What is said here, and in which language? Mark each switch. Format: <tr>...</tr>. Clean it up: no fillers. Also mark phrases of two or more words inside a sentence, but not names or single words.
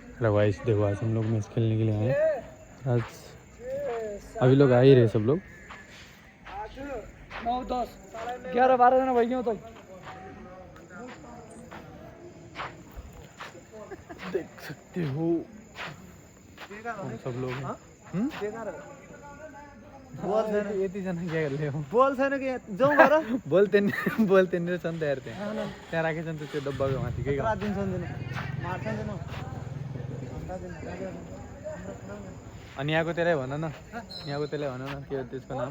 <hi>हेलो गाइस, देखो आज हम लोग मैच खेलने के लिए आए हैं। आज अभी लोग आ ही रहे सब लोग।</hi> <ne>9, 10, 11, 12 जना भइगयौँ त।</ne> <hi>देख सकते हो हम सब लोग हैं।</hi> <ne>यति जना क्या गर्ले हो? बोल छैन कि जाउँ गर बोलते नि छन् त यार त्यहाँ राखेछन् त त्यो डब्बाको माथि के रात दिन सम्झिन मार्छ नि अनि यहाँको त्यसलाई भन न, यहाँको त्यसलाई भन न, के हो त्यसको नाम?</ne>